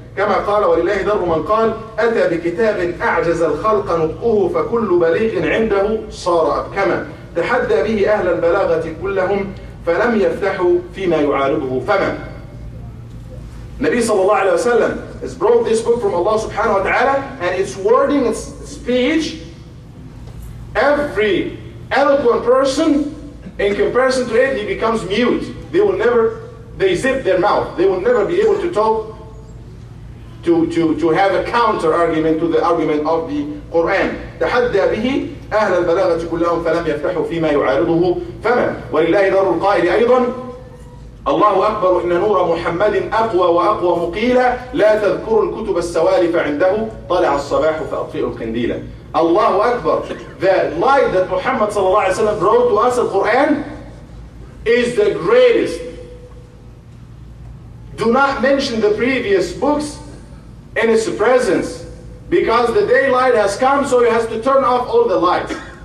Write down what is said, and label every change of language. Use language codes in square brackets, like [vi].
[ar] كما قال ولله در من قال أتى بكتاب أعجز الخلق نطقه فكل بليغ عنده صار أبكما تحدى به أهل البلاغة كلهم فلم يفتحوا فيما يعارضه فما. [en] Nabi sallallahu alayhi wa sallam has brought this book from Allah subhanahu wa ta'ala, and its wording, its speech, every eloquent person, in comparison to it, he becomes mute. They zip their mouth. They will never be able to talk, to have a counter argument to the argument of the Quran. [ar] تحدى به أهل البلاغة كلهم فلم يفتحوا فيما يعارضه فما. ولله در القائل أيضا الله أكبر إن نور محمد أقوى وأقوى مقيلا لا تذكروا الكتب السوالف عنده طلع الصباح فأطفئوا القنديل. Allahu Akbar. [en] The light that Muhammad sallallahu alaihi wasallam brought to us, the Quran, is the greatest. Do not mention the previous books in its presence, because the daylight has come, so you have to turn off all the lights.